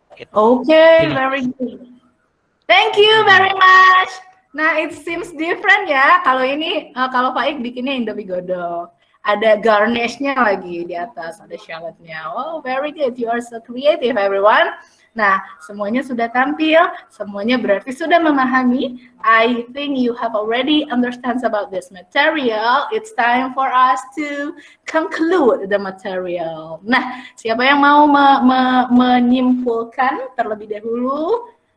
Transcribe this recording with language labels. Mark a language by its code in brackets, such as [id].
[en] Okay, very good. Thank you very much. [id] Nah, [en] it seems different [id] ya. Kalau ini, kalau Faik bikinnya Indomie godok. Ada garnishnya lagi di atas, ada shallotnya. [en] Oh, very good. You are so creative, everyone. [id] Nah, semuanya sudah tampil, semuanya berarti sudah memahami. [en] I think you have already understands about this material. It's time for us to conclude the material. [id] Nah, siapa yang mau menyimpulkan terlebih dahulu?